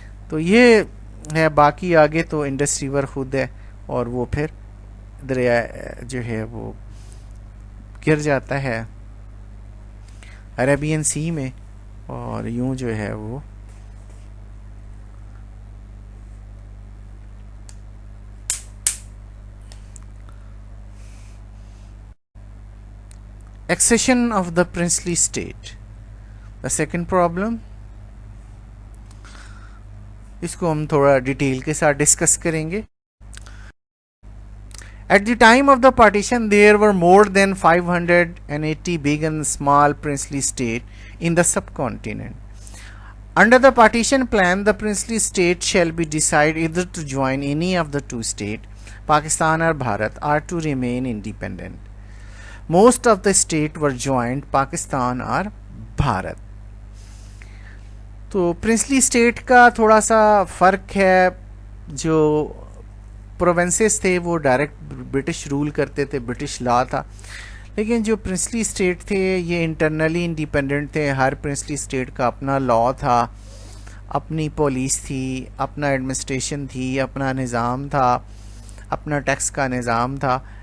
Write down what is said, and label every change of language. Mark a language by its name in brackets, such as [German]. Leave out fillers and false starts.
[Hindi] तो ये है. बाकी आगे तो इंडस रिवर खुद है और वो फिर दरिया जो है वो गिर जाता है अरेबियन सी में और यूं जो है वो [English] accession of the princely state. The second problem, [Hindi] इसको हम थोड़ा डिटेल के साथ डिस्कस करेंगे. [English] At the time of the partition, there were more than 580 big and small princely states in the subcontinent. Under the partition plan, the princely state shall be decided either to join any of the two states, Pakistan or Bharat, or to remain independent. Most of the states were joined Pakistan or Bharat. [Hindi] तो princely state का थोड़ा सा फ़र्क है. जो provinces थे वो direct British rule करते थे, ब्रिटिश लॉ था. लेकिन जो प्रिंसली स्टेट थे ये इंटरनली इंडिपेंडेंट थे. हर प्रिंसली स्टेट का अपना लॉ था, अपनी पुलिस थी, अपना एडमिनिस्ट्रेशन थी, अपना निज़ाम था, अपना टैक्स का निज़ाम था.